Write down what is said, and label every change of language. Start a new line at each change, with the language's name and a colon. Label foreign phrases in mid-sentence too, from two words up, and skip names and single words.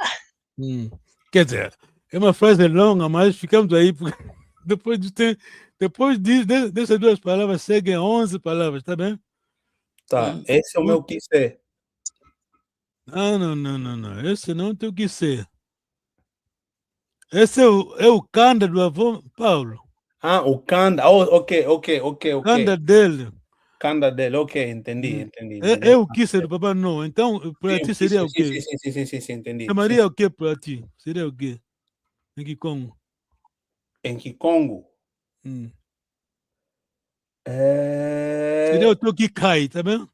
Portuguese: Quer dizer, é uma frase longa, mas ficamos aí, porque depois dessas duas palavras, seguem 11 palavras, tá bem? Tá, esse é o meu que ser. Não. Esse não tem o que ser. Esse é o Kanda do avô Paulo. Ah, o Kanda. Oh, ok. Kanda dele. Kanda dele, ok, entendi. É o que ser do Papai Noel. Então, para ti seria o quê? Sim, entendi. Chamaria o quê para ti? Seria o quê? Em Kikongo? Em Kikongo? Seria o teu Kikai, tá bem?